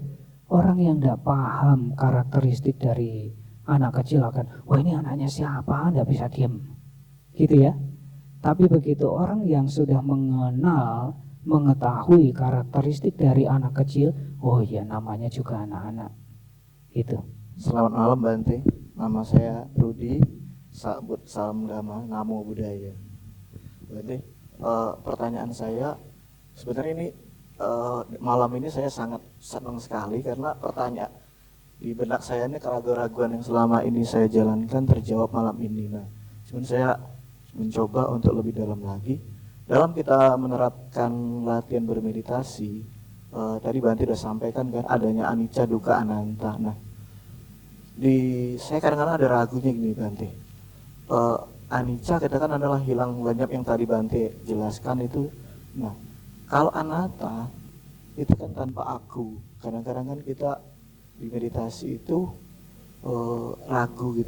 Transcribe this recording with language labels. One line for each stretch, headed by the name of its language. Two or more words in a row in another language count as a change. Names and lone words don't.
Indonesian: Orang yang nggak paham karakteristik dari anak kecil akan, wah ini anaknya siapa, nggak bisa diam, gitu ya. Tapi begitu orang yang sudah mengenal, mengetahui karakteristik dari anak kecil, oh iya namanya juga anak-anak. Itu. Selamat malam Bante, nama saya Rudi, salam dhamma,
Pali: namo buddhaya.
Indonesian: Bante, pertanyaan saya sebenarnya ini malam ini saya sangat senang sekali karena pertanyaan di benak saya ini keraguan-raguan yang selama ini saya jalankan terjawab malam ini. Nah, cuman saya mencoba untuk lebih dalam lagi dalam kita menerapkan latihan bermeditasi. Tadi Bante sudah sampaikan kan adanya
Pali: anicca, dukkha,
Indonesian: ananta. Nah, saya kadang-kadang ada ragunya gini Bante. Anicca kita kan adalah hilang lenyap yang tadi Bante jelaskan itu. Nah, kalau anatta itu kan tanpa aku. Kadang-kadang kan kita di meditasi itu ragu gitu.